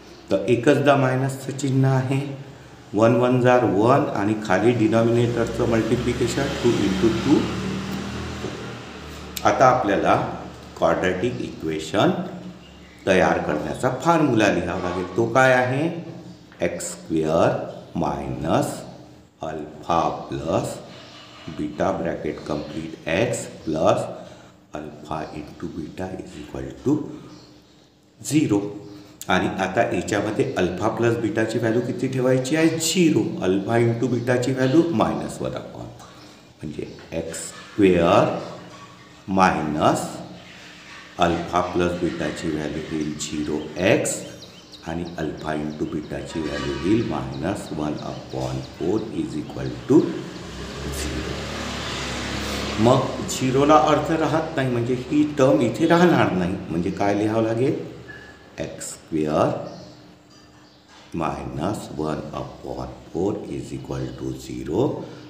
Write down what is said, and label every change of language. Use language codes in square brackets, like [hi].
[mr] तर एकचदा मायनसचं चिन्ह आहे, 1 1 जार 1 आणि खाली डिनॉमिनेटरचं मल्टिप्लिकेशन 2 इंटू 2. आता आपल्याला क्वाड्रॅटिक इक्वेशन तयार करण्याचा फॉर्म्युला लिहावा लागेल. तो काय आहे? [en] X square minus alpha plus beta bracket complete X plus alpha into beta is equal to 0. [mr] आणि आता याच्यामध्ये अल्फा प्लस बीटाची व्हॅल्यू किती ठेवायची आहे? 0. Alpha into बीटाची value -1/. म्हणजे x square minus alpha plus बीटाची value होईल 0x आणि अल्फा इंटू बीटाची व्हॅल्यू होईल -1/4 [en] Is equal to 0. [mr] मग 0ला अर्थ राहत नाही, म्हणजे ही टर्म इथे राहणार नाही. म्हणजे काय लिहावं लागेल? [en] X square -1/4 is equal to 0.